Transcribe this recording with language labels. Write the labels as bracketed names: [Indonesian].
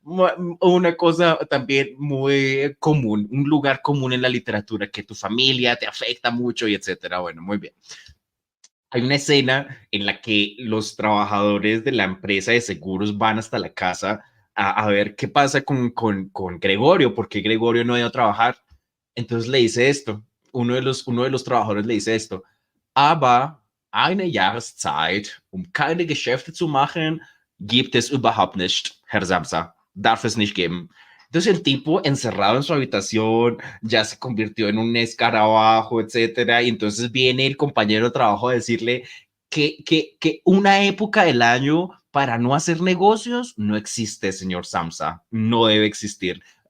[Spanish] Una cosa también muy común, un lugar común en la literatura, que tu familia te afecta mucho y etcétera. Bueno, muy bien. Hay una escena en la que los trabajadores de la empresa de seguros van hasta la casa a ver qué pasa con Gregorio, porque Gregorio no ha ido a trabajar. Entonces le dice esto, [German] uno de los trabajadores le dice esto, aber eine Jahreszeit, keine Geschäfte zu machen, gibt es überhaupt nicht, Herr Samsa, darf es nicht geben. [Spanish] Entonces el tipo encerrado en su habitación ya se convirtió en un escarabajo, etcétera, y entonces viene el compañero de trabajo a decirle que una época del año para no hacer negocios no existe, señor Samsa, no debe existir.